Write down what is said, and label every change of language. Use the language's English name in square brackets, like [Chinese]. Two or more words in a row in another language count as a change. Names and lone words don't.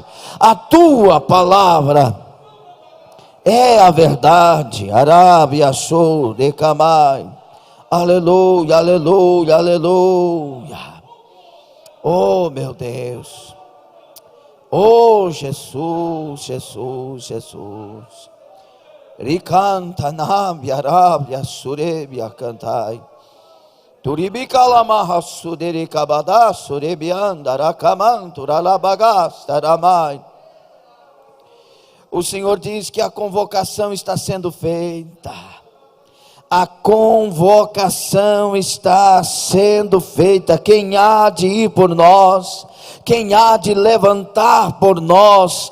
[Portuguese] A tua palavra é a verdade. Arábia, show, decamai. Aleluia, aleluia, aleluia. Oh, meu Deus. Oh, Jesus, Jesus, Jesus. Ricanta, nambia, arábia, surebia, cantai. Turibicalamaha sudericabada surebianda rakamantura labagasta ramai. O Senhor diz que a convocação está sendo feita. A convocação está sendo feita. Quem há de ir por nós? Quem há de levantar por nós?